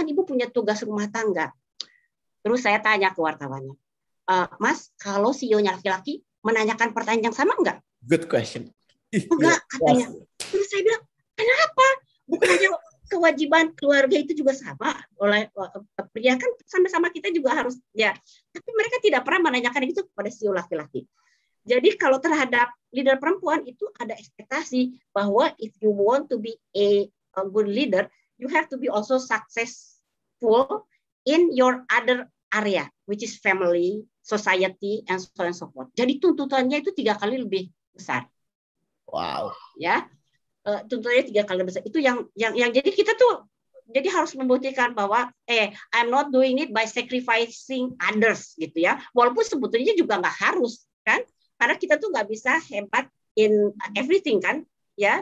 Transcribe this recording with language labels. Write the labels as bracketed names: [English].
[Indonesian] Kan Ibu punya tugas rumah tangga. Terus saya tanya ke wartawannya, Mas, kalau CEO-nya laki-laki menanyakan pertanyaan yang sama enggak? [English] Good question. [Indonesian] Enggak, katanya. Terus saya bilang, kenapa? Bukannya kewajiban keluarga itu juga sama oleh pria, kan sama-sama kita juga harus ya. Tapi mereka tidak pernah menanyakan itu kepada CEO laki-laki. Jadi kalau terhadap leader perempuan itu ada ekspektasi bahwa [English] if you want to be a good leader, you have to be also successful in your other area, which is family, society, and so on and so forth. [Indonesian] Jadi tuntutannya itu 3 kali lebih besar. [English] Wow. [Indonesian] Ya, tuntutannya 3 kali lebih besar. Itu yang jadi kita tuh jadi harus membuktikan bahwa [English] I'm not doing it by sacrificing others [Indonesian] gitu ya. Walaupun sebetulnya juga nggak harus kan. Karena kita tuh nggak bisa hebat [English] in everything [Indonesian] kan, ya.